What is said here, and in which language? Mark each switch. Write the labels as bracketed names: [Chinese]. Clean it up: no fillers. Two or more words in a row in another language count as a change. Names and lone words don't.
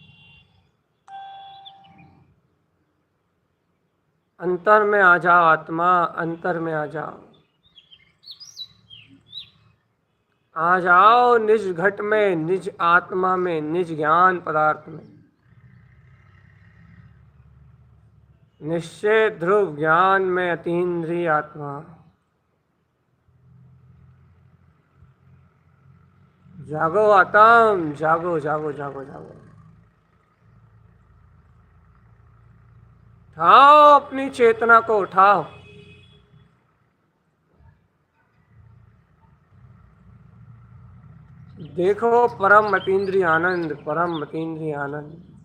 [Hindi] अंतर में आ जाओ आत्मा, अंतर में आ जाओ। आ जाओ निज घट में, निज आत्मा में, निज ज्ञान पदार्थ में। निश्चय ध्रुव ज्ञान में अतीन्द्रिय आत्मा। जागो आत्म, जागो जागो जागो जागो। उठाओ अपनी चेतना को, उठाओ। देखो परम अतीन्द्रिय आनंद, परम अतीन्द्रिय आनंद।